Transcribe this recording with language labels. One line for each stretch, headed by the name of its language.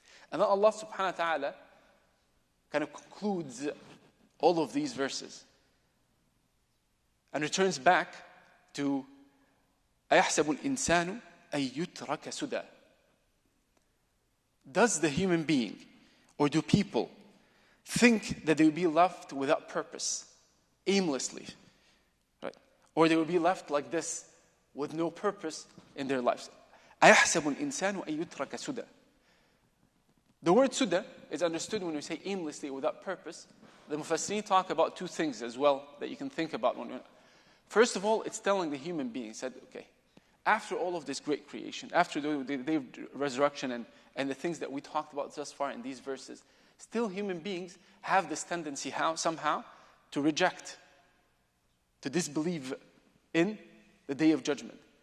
English: And then Allah subhanahu wa ta'ala kind of concludes all of these verses and returns back to
Arabic: أَيَحْسَبُ الْإِنسَانُ أَن يُتْرَكَ سُدًى.
English: Does the human being, or do people, think that they will be left without purpose, aimlessly, right? Or they will be left like this, with no purpose in their lives?
Arabic: أَيَحْسَبُ الْإِنسَانُ أَن يُتْرَكَ سُدًى.
English: The word suda is understood when we say aimlessly, without purpose. The Mufassirin talk about 2 things as well that you can think about. First of all, it's telling the human being, said, okay, after all of this great creation, after the day of resurrection and the things that we talked about thus far in these verses, still human beings have this tendency somehow to reject, to disbelieve in the day of judgment.